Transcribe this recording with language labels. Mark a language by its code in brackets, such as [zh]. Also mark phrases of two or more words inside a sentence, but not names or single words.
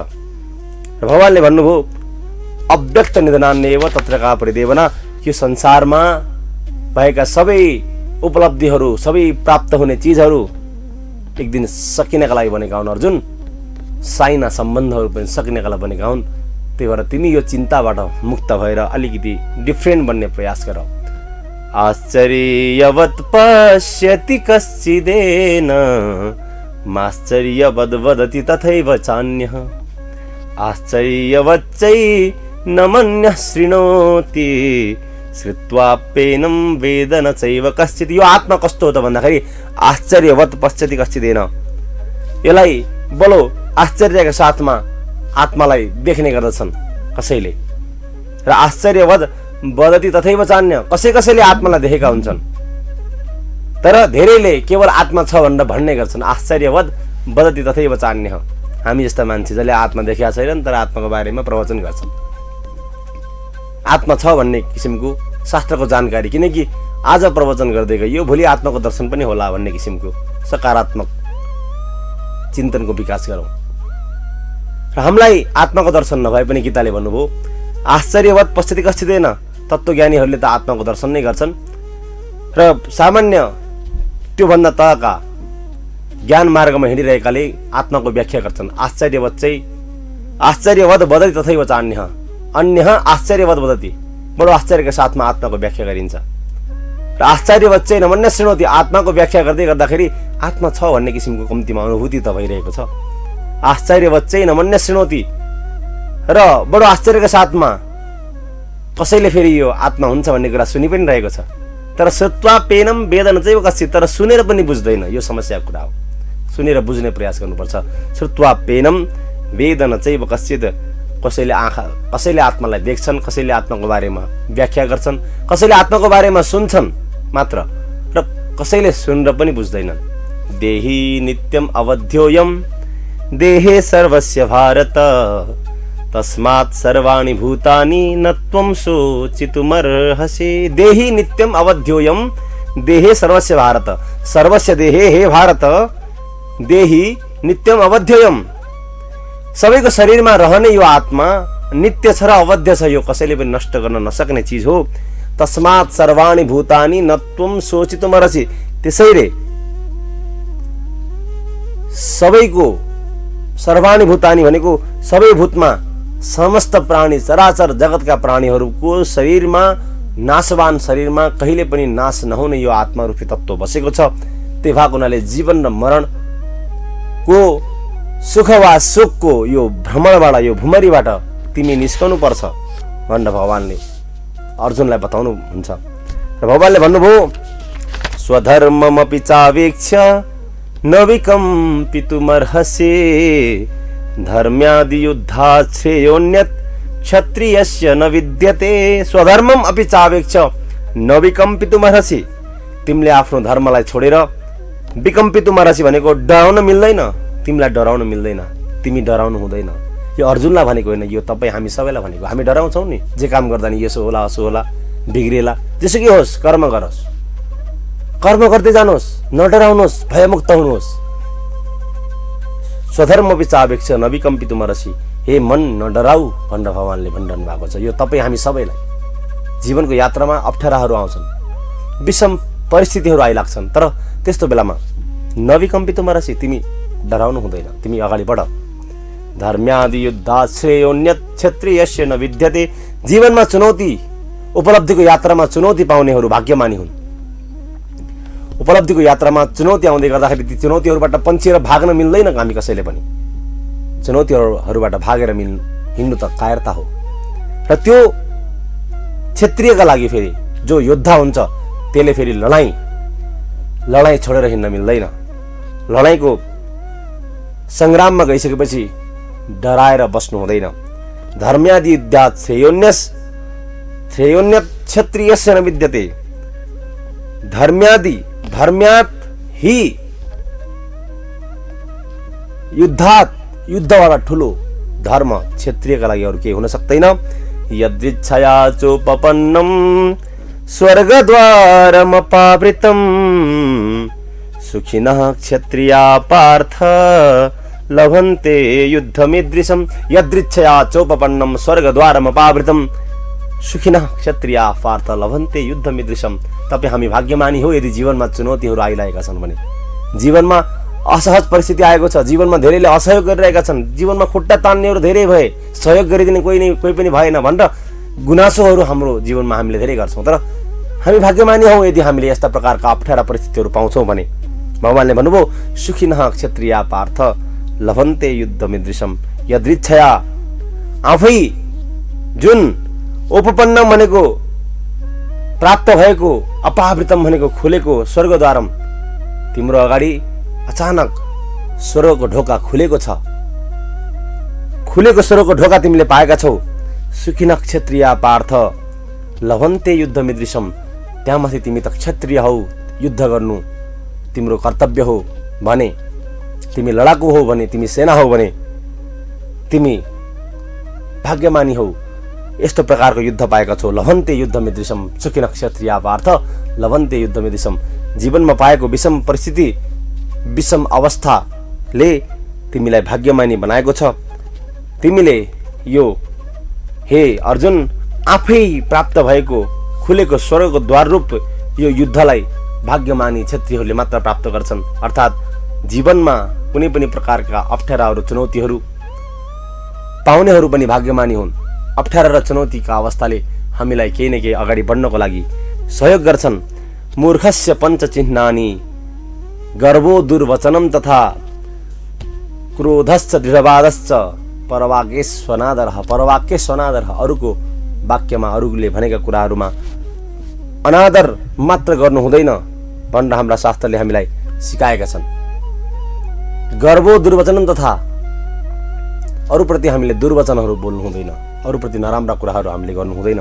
[ne] र भगवानले भन्नुभयो [sa] अव्यक्त निधनान्येव तत्रका परिदेवना, [ne] यो संसारमा भएका सबै उपलब्धिहरू, सबै प्राप्त हुने चिजहरू एक दिन सकिनका लागि बनेका हुन् अर्जुन। साइना सम्बन्धहरू पनि सकिनका लागि बनेका हुन्। त्यही भएर तिमी यो चिन्ताबाट मुक्त भएर अलिकति डिफ्रेन्ट बन्ने प्रयास गर। [sa] आश्चर्यवत् पश्यति कश्चिदेन माश्चर्यवद् वदति तथैव चान्यः आश्चर्यवच्चै न मन्यः शृणोति श्रुत्वाप्येनं वेद न चैव कश्चित्। [ne] यो आत्मा कस्तो हो त भन्दाखेरि [sa] आश्चर्यवत् पश्यति कश्चिदेन, [ne] यसलाई बलो आश्चर्यका साथमा आत्मालाई देख्ने गर्दछन् कसैले, र [sa] आश्चर्यवद् वदति तथैव चान्य, [ne] कसैले आत्मालाई देखेका हुन्छन् तर धेरैले केवल आत्मा छ भनेर भन्ने गर्छन्। [sa] आश्चर्यवद् वदति तथैव चान्य, [ne] हामी जस्ता मान्छे जसले आत्मा देखेका छैनन् तर आत्माको बारेमा प्रवचन गर्छन्। आत्मा छ भन्ने किसिमको शास्त्रको जानकारी, किनकि आज प्रवचन गर्दै गयो भोलि आत्माको दर्शन पनि होला भन्ने किसिमको सकारात्मक चिन्तनको विकास गरौँ। र हामीलाई आत्माको दर्शन नभए पनि गीताले भन्नुभयो [sa] आश्चर्यवत् पश्यति कश्चिदेन, [ne] तत्त्वज्ञानीहरूले त आत्माको दर्शन नै गर्छन् र सामान्य त्योभन्दा तहका ज्ञान मार्गमा हिँडिरहेकाले आत्माको व्याख्या गर्छन्। [sa] आश्चर्यवद् वदति तथैव चान्यः, अन्यः आश्चर्यवद् वदति, [ne] बडो आश्चर्यका साथमा आत्माको व्याख्या गरिन्छ। र आश्चर्यवत् चाहिँ [sa] नमन्य शृणोति, [ne] आत्माको व्याख्या गर्दै गर्दाखेरि आत्मा छ भन्ने किसिमको कम्तीमा अनुभूति त भइरहेको छ। आश्चर्यवत् चाहिँ [sa] नमन्य शृणोति, [ne] र बडो आश्चर्यका साथमा कसैले फेरि यो आत्मा हुन्छ भन्ने कुरा सुनि पनि रहेको छ, तर [sa] श्रुत्वाप्येनं वेद न चैव कश्चित्, [ne] तर सुनेर पनि बुझ्दैन। यो समस्याको कुरा हो, सुनेर बुझ्ने प्रयास गर्नुपर्छ। [sa] श्रुत्वाप्येनं वेद न चैव कश्चित्, [ne] कसैले आत्मालाई देख्छन्, कसैले आत्माको बारेमा व्याख्या गर्छन्, कसैले आत्माको बारेमा सुन्छन् मात्र, र कसैले सुनेर पनि बुझ्दैनन्। [sa] देही नित्यम अवध्योयम देहे सर्वस्य भारत तस्मात् सर्वाणि भूतानि न त्वं शोचितुमर्हसि। देहि नित्यम अवध्योयम देहे सर्वस्य भारत, सर्वस्य देहे हे भारत देहि नित्यम अवध्योयम, [ne] सबैको शरीरमा रहने यो आत्मा नित्य छ र अवध्य छ, यो कसैले पनि नष्ट गर्न नसक्ने चिज हो। [sa] तस्मात् सर्वाणि भूतानि न त्वं शोचितुमर्हसि, [ne] त्यसैले सबैको, [sa] सर्वाणि भूतानि [ne] भनेको सबै भूतमा समस्त प्राणी चराचर जगतका प्राणीहरूको शरीरमा, नाशवान शरीरमा कहिले पनि नाश नहुने यो आत्मारूपी तत्त्व बसेको छ। त्यही भएको हुनाले जीवन र मरणको सुख वा सुखको यो भ्रमणबाट, यो भुमरीबाट तिमी निस्कनु पर्छ भनेर भगवानले अर्जुनलाई बताउनु हुन्छ। [sa] र भगवानले भन्नुभयो स्वधर्ममपि चावेक्ष्य न विकम्पितुमर्हसि धर्म्यादि युद्धात् श्रेयोन्यत् क्षत्रियस्य न विद्यते। स्वधर्मम अपि चावेक्ष्य न विकम्पितुमर्हसि, [ne] तिमीले आफ्नो धर्मलाई छोडेर विकम्पितुमर्हसि भनेको डराउन मिल्दैन, तिमीलाई डराउन मिल्दैन, तिमी डराउनु हुँदैन। यो अर्जुनलाई भनेको होइन, यो तपाईँ हामी सबैलाई भनेको। हामी डराउँछौँ नि, जे काम गर्दा नि यसो होला असो होला बिग्रिएला, जेसुकै होस् कर्म गरोस्, कर्म गर्दै जानुहोस्, नडराउनुहोस्, भयमुक्त हुनुहोस्। [sa] स्वधर्मपि चावेक्ष्य न विकम्पितुमर्हसि, [ne] हे मन नडराऊ भनेर भगवानले भनिरहनु भएको छ। यो तपाईँ हामी सबैलाई जीवनको यात्रामा अप्ठ्याराहरू आउँछन्, विषम परिस्थितिहरू आइलाग्छन्, तर त्यस्तो बेलामा [sa] न विकम्पितुमर्हसि, [ne] तिमी डराउनु हुँदैन, तिमी अगाडि बढ। [sa] धर्म्यादि युद्धात् श्रेयोन्यत् क्षत्रियस्य न विद्यते। [ne] जीवनमा चुनौती, उपलब्धिको यात्रामा चुनौती पाउनेहरू भाग्यमानी हुन्। उपलब्धिको यात्रामा चुनौती आउँदै गर्दाखेरि ती चुनौतीहरूबाट पन्छिएर भाग्न मिल्दैन हामी कसैले पनि। चुनौतीहरूबाट भागेर हिँड्नु त कायरता हो। र त्यो क्षत्रियका लागि फेरि जो योद्धा हुन्छ त्यसले फेरि लडाईँ छोडेर हिँड्न मिल्दैन। लडाईँको सङ्ग्राममा गइसकेपछि डराएर बस्नु हुँदैन। [sa] धर्म्यादि युद्धात् श्रेयोन्यत् क्षत्रियस्य न विद्यते। धर्म्यात् हि युद्धात्, [ne] युद्धबाट ठुलो धर्म क्षत्रियका लागि अरू केही हुन सक्दैन। [sa] यदृच्छया चोपपन्नं स्वर्गद्वारमपावृतं सुखिनः क्षत्रिया पार्थ लभन्ते युद्धमीदृशं यदृच्छया चोपपन्नं स्वर्गद्वारमपावृतं। सुखिनः क्षत्रिया पार्थ लभन्ते युद्धमीदृशं। [ne] तपाईँ हामी भाग्यमानी हो यदि जीवनमा चुनौतीहरू आइरहेका छन् भने, जीवनमा असहज परिस्थिति आएको छ, जीवनमा धेरैले असहयोग गरिरहेका छन्, जीवनमा खुट्टा तान्नेहरू धेरै भए, सहयोग गरिदिने कोही पनि भएन भनेर गुनासोहरू हाम्रो जीवनमा हामीले धेरै गर्छौँ। तर हामी भाग्यमानी हौँ यदि हामीले यस्ता प्रकारका अप्ठ्यारा परिस्थितिहरू पाउँछौँ भने। भगवानले भन्नुभयो [sa] सुखिनः क्षत्रिया पार्थ लभन्ते युद्धमीदृशं यदृच्छया। [ne] आफै जुन उपपन्न भनेको प्राप्त भएको, अपावृतम भनेको खुलेको स्वर्गद्वारम, तिम्रो अगाडि अचानक स्वर्गको ढोका खुलेको छ, खुलेको स्वर्गको ढोका तिमीले पाएका छौ। [sa] सुखिनः क्षत्रिया पार्थ लभन्ते युद्धमीदृशं। [ne] त्यहाँमाथि तिमी त क्षत्रिय हौ, युद्ध गर्नु तिम्रो कर्तव्य हो भने, तिमी लडाकु हौ भने, तिमी सेना हौ भने तिमी भाग्यमानी हौ, यस्तो प्रकारको युद्ध पाएका छौ। [sa] लभन्ते युद्धमीदृशं सुखिनः क्षत्रिया पार्थ लभन्ते युद्धमीदृशं। [ne] जीवनमा पाएको विषम परिस्थिति, विषम अवस्थाले तिमीलाई भाग्यमानी बनाएको छ। तिमीले यो हे अर्जुन आफै प्राप्त भएको खुलेको स्वर्गको द्वार रूप यो युद्धलाई भाग्यमानी क्षत्रियहरूले मात्र प्राप्त गर्छन्। अर्थात् जीवनमा कुनै पनि प्रकारका अप्ठ्याराहरू, चुनौतीहरू पाउनेहरू पनि भाग्यमानी हुन्। अप्ठ्यारा र चुनौतीका अवस्थाले हामीलाई केही न केही अगाडि बढ्नको लागि सहयोग गर्छन्। [sa] मूर्खस्य पञ्चचिह्नानि गर्वो दुर्वचनम तथा क्रोधश्च दृढवादश्च परवाक्यस्वनादरः। परवाक्यस्वनादरः, [ne] अरूको वाक्यमा, अरूले भनेका कुराहरूमा अनादर मात्र गर्नु हुँदैन भनेर हाम्रा शास्त्रले हामीलाई सिकाएका छन्। [sa] गर्वो दुर्वचनम तथा, [ne] अरूप्रति हामीले दुर्वचनहरू बोल्नु हुँदैन, अरूप्रति नराम्रा कुराहरू हामीले गर्नु हुँदैन।